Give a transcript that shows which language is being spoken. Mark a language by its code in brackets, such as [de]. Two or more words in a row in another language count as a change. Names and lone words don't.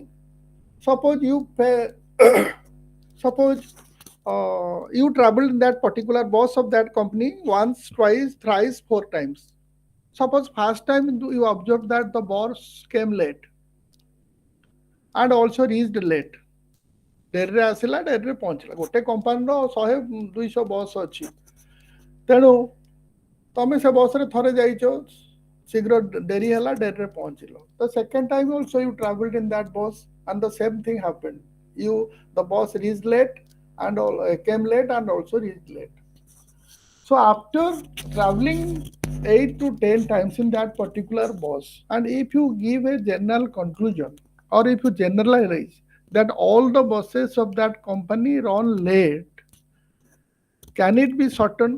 [en] Suppose you pay suppose you travel in that particular bus of that company once, twice, thrice, 4 times. Suppose first time you observed that the bus came late and also reached late, [or] ଡେରିରେ ଆସିଲା, ଡେରିରେ ପହଞ୍ଚିଲା, ଗୋଟେ କମ୍ପାନୀର 100-200 ବସ୍ ଅଛି, ତେଣୁ ତମେ ସେ ବସ୍ରେ ଥରେ ଯାଇଛ, ଶୀଘ୍ର ଡେରି ହେଲା, ଡେରିରେ ପହଞ୍ଚିଲ। [en] The second time also you traveled in that bus and the same thing happened. The bus reached late and came late and also reached late. So after traveling 8 to 10 times in that particular bus, and if you give a general conclusion or if you generalize that all the buses of that company run late, can it be certain?